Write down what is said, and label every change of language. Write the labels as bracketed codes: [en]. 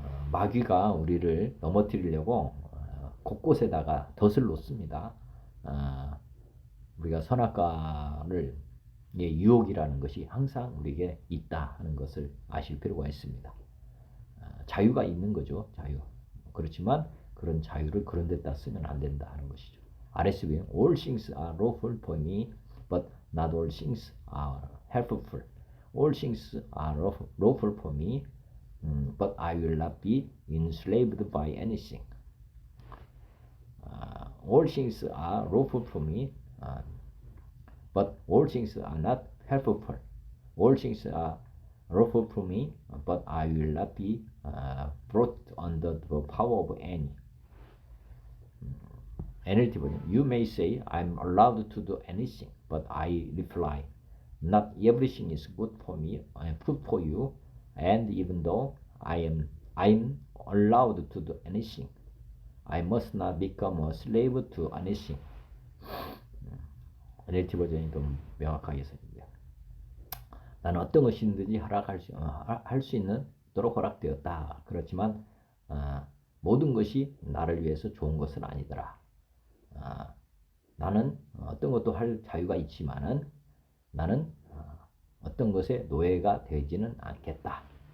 [ko] 마귀가 우리를 넘어뜨리려고 곳곳에다가 덫을 놓습니다. 우리가 선악과를 유혹이라는 것이 항상 우리에게 있다 하는 것을 아실 필요가 있습니다. 자유가 있는 거죠. 자유. 그렇지만 그런 자유를 그런 데다 쓰면 안 된다 하는 것이죠. [en] RSV는 All things are lawful for me, but not all things are helpful. All things are lawful for me, but I will not be enslaved by anything. All things are lawful for me, but all things are not helpful. All things are lawful for me, but I will not be brought under the power of any. NLT version. You may say I'm allowed to do anything, but I reply, not everything is good for me and good for you, and even though I'm allowed to do anything, I must not become a slave to anything. [ko] NLT 버전이 더 명확하게 써있는데요. 나는 어떤 것이든지 할 수 있도록 허락되었다. 그렇지만 모든 것이 나를 위해서 좋은 것은 아니더라. 나는 어떤 것도 할 자유가 있지만은 나는 어떤 것에 노예가 되지는 않겠다.